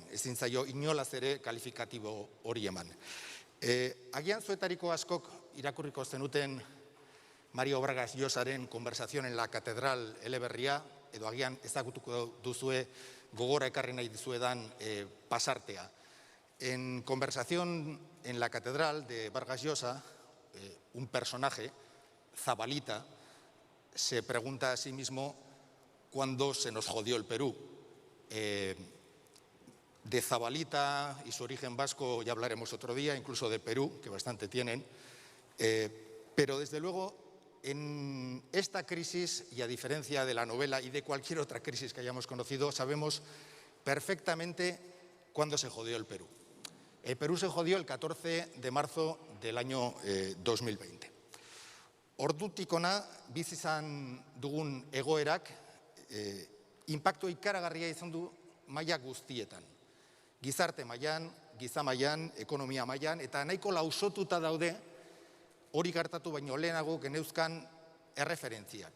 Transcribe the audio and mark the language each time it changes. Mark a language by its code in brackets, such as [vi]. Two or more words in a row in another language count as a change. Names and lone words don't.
[eu] Ezin zaio inolaz ere kalifikatibo hori eman. Agian zuetariko askok irakurriko zenuten Mario Vargas Llosaren Conversación en la Catedral eleberria, edo agian ezagutuko duzue gogora ekarri nahi dizuedan pasartea. [es] En Conversación en la Catedral de Vargas Llosa, un personaje, Zabalita, se pregunta a sí mismo cuándo se nos jodió el Perú. De Zabalita y su origen vasco ya hablaremos otro día, incluso de Perú, que bastante tienen, pero desde luego en esta crisis, y a diferencia de la novela y de cualquier otra crisis que hayamos conocido, sabemos perfectamente cuándo se jodió el Perú. El Perú se jodió el 14 de marzo del año 2020. [eu] Ordutik hona bizi izan dugun egoerak inpaktu ikaragarria izan du maila guztietan. Gizarte mailan, giza mailan, ekonomia mailan, eta nahiko lausotuta daude hori gertatu baino lehenago geneuzkan erreferentziak.